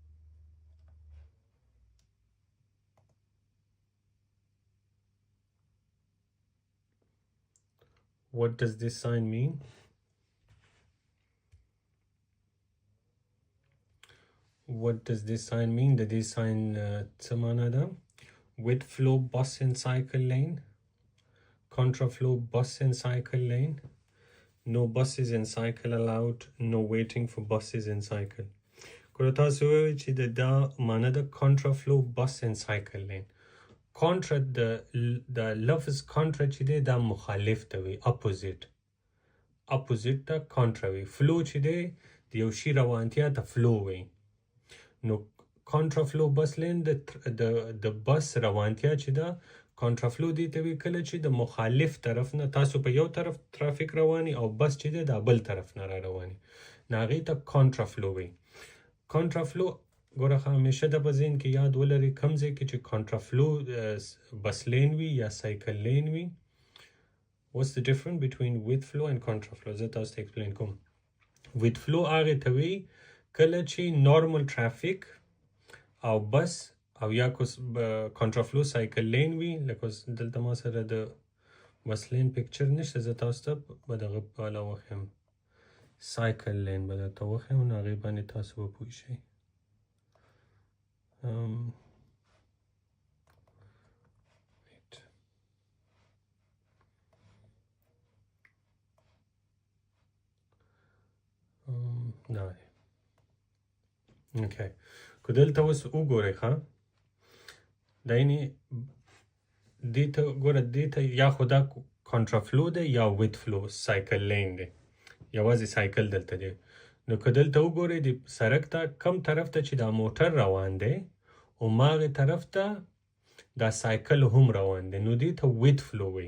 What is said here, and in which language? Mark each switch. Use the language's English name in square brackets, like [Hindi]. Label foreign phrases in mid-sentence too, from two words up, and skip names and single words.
[English] What does this sign mean? What does this sign mean? The this sign [Pashto] څه معنا ده؟ [English] With flow bus and cycle lane, contraflow bus and cycle lane, no buses and cycle allowed, no waiting for buses and cycle. [Pashto] کله تاسو وایئ چې دا معنا ده [English] contraflow bus and cycle lane. [Pashto] کانټرا د لفظ کانټرا چې دی دا مخالف ته وي، اپوزیټ ته کانټرا وي. فلو چې دی د یو شي روانتیا ته فلو وي. نو [English] contra flow bus lane [Pashto] د بس روانتیا چې ده [English] contra flow [Pashto] دی ته وي کله چې د مخالف طرف نه تاسو په یو طرف ترافیک رواني او بس چې دی د بل طرف نه را رواني نو هغې ته [English] contra flow [Pashto] وي. کانټرا فلو ګوره همیشه د په ذهن کې یاد ولرئ کوم ځای کې چې [English] contraflow bus lane [Pashto] وي یا [English] cycle lane [Pashto] وي. [English] What's the difference between with flow and contraflow? [Pashto] زه تاسو ته ایکسپلین کوم. [English] with flow [Pashto] هغې ته وایي کله چې [English] normal traffic [Pashto] او بس او یا [English] contraflow cycle lane [Pashto] وي. لکه دلته ما سره د [English] bus lane picture [Pashto] نشته، زه تاسو ته به دغه په اړه وښیم [English] cycle lane [Pashto] به درته وښیم نو هغې باندې تاسو به پوه شئ. [English] Wait. No. Okay. [Pashto] که دلته اوس وګورئ ښه دا یعنې دې ته ګوره دې ته یا خو دا کانټرافلو دی یا [English] with flow cycle lane [Pashto] دی، یوازې سایکل دلته دی. نو که دلته وګورئ د سړک ته کم طرف ته چې دا موټر روان دی او ماغه طرف ته دا سایکل هم روان دی نو دې ته [English] with flow [Pashto] وي.